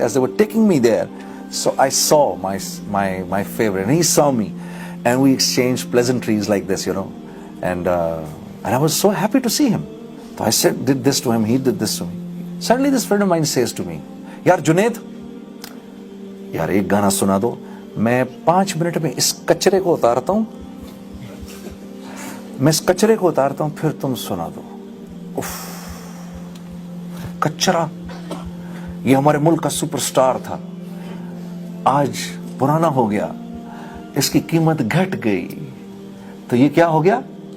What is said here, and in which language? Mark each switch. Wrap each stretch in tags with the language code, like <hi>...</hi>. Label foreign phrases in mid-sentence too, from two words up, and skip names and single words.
<en>As they were taking me there, so I saw my favorite, and he saw me, and we exchanged pleasantries like this, and I was so happy to see him. So I did this to him, he did this to me. Suddenly this friend of mine says to me,</en> <ur>"یار جنید، یار ایک گانا سنا دو، میں 5 منٹ میں اس کچرے کو اتارتا ہوں, میں اس کچرے کو اتارتا ہوں, پھر تم سنا دو." کچرا, یہ ہمارے ملک کا سپر سٹار تھا, آج پرانا ہو گیا, اس کی قیمت گھٹ گئی, تو یہ کیا ہو گیا؟</ur>